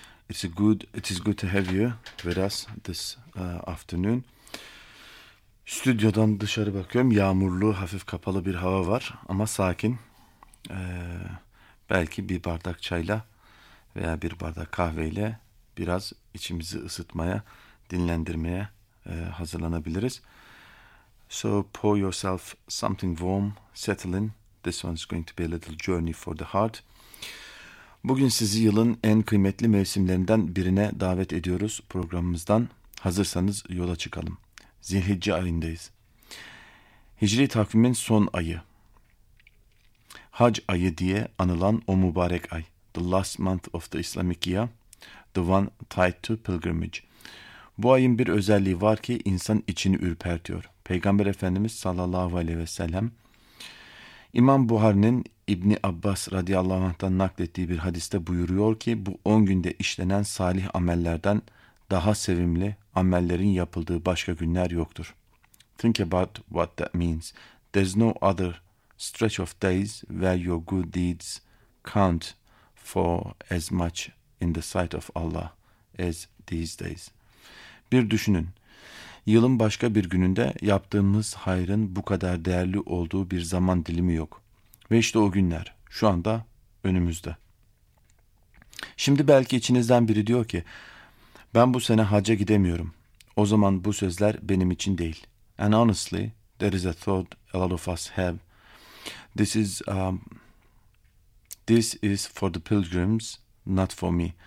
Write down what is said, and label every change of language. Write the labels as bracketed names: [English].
[English] It is good to have you with us this afternoon. [Turkish] Stüdyodan dışarı bakıyorum. Yağmurlu, hafif kapalı bir hava var ama sakin. Belki bir bardak çayla veya bir bardak kahveyle biraz içimizi ısıtmaya, dinlendirmeye hazırlanabiliriz. [English] So pour yourself something warm, settle in. This one's going to be a little journey for the heart. [Turkish] Bugün sizi yılın en kıymetli mevsimlerinden birine davet ediyoruz programımızdan. Hazırsanız yola çıkalım. Zilhicce ayındayız. Hicri takvimin son ayı. Hac ayı diye anılan o mübarek ay. [English] The last month of the Islamic year, the one tied to pilgrimage. [Turkish] Bu ayın bir özelliği var ki insan içini ürpertiyor. Peygamber Efendimiz sallallahu aleyhi ve sellem, İmam Buhari'nin İbni Abbas radıyallahu anh'tan naklettiği bir hadiste buyuruyor ki, bu 10 günde işlenen salih amellerden daha sevimli amellerin yapıldığı başka günler yoktur. [English] Think about what that means. There's no other stretch of days where your good deeds count for as much in the sight of Allah as these days. [Turkish] Bir düşünün. Yılın başka bir gününde yaptığımız hayrın bu kadar değerli olduğu bir zaman dilimi yok. Ve işte o günler şu anda önümüzde. Şimdi belki içinizden biri diyor ki, ben bu sene hacca gidemiyorum. O zaman bu sözler benim için değil. [English] And honestly, there is a thought a lot of us have. This is for the pilgrims, not for me.